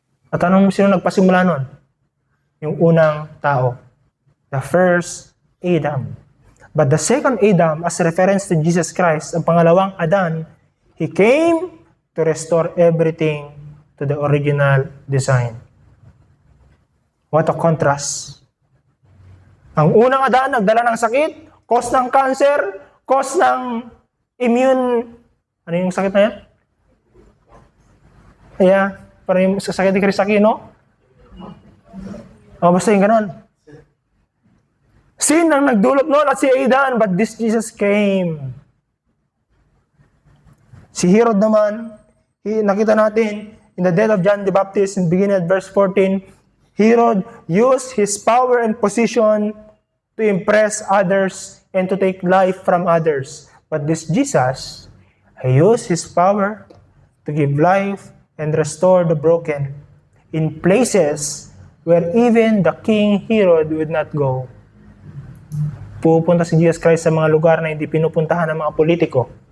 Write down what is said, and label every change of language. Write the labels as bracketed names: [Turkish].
[Filipino] At anong sino nagpasimula nun? Yung unang tao. [English] The first Adam. But the second Adam, as reference to Jesus Christ, [Filipino] ang pangalawang Adan, [English] He came to restore everything to the original design. What a contrast. [Filipino] Ang unang Adan, nagdala ng sakit, cause ng cancer, cause ng immune, ano yung sakit na yan? Yeah, parang yung sakit ni Chris Aquino. O, basta yung ganon. Sin ang nagdulot noon at si Adan, [English] but this Jesus came. [Filipino] Si Herod naman, nakita natin, [English] in the death of John the Baptist, in beginning at verse 14, Herod used his power and position to impress others and to take life from others. But this Jesus, He used His power to give life and restore the broken in places where even the King Herod would not go. [Filipino] Pupunta si Jesus Christ sa mga lugar na hindi pinupuntahan ng mga politiko.